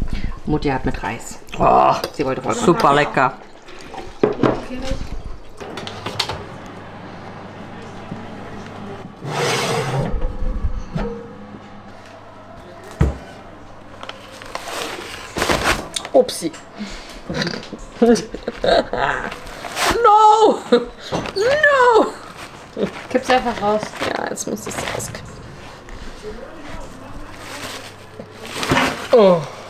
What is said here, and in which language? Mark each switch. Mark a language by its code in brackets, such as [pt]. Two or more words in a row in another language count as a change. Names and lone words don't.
[de] Mutti hat mit Reis. Oh, sie wollte voll Super lecker. Upsi. No! No! Kipp's einfach raus. Ja, jetzt muss ich es auskippen. Oh.